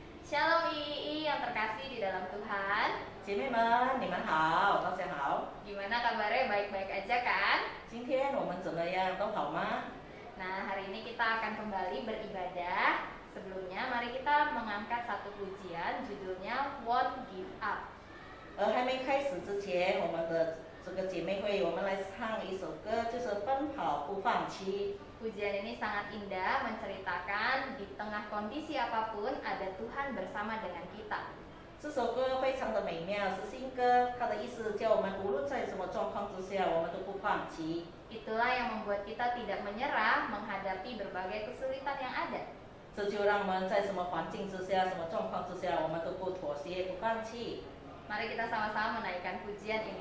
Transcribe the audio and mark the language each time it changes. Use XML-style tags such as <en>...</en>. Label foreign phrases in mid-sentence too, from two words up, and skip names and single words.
<id>Shalom Ii yang terkasih di dalam Tuhan.</id> <zh>姐妹们，你们好，大家好。</zh> <id>Gimana kabarnya? Baik-baik aja kan?</id> <zh>今天我们怎么样？都好吗？</zh> <id>Nah, hari ini kita akan kembali beribadah. Sebelumnya, mari kita mengangkat satu pujian, judulnya Won't Give Up.</id> <zh>还没开始之前，我们的这个姐妹会，我们来唱一首歌，就是奔跑不放弃。</zh> <id>Pujian ini sangat indah, menceritakan di tengah kondisi apapun ada Tuhan bersama dengan kita.</id> <zh>这首歌非常的美妙，是新歌，它的意思叫我们无论在什么状况之下，我们都不放弃。</zh> <id>Itulah yang membuat kita tidak menyerah menghadapi berbagai kesulitan yang ada.</id> <zh>这就让我们在什么环境之下、什么状况之下，我们都不妥协、不放弃。</zh> <id>Mari kita sama-sama menaikkan pujian ini.</id>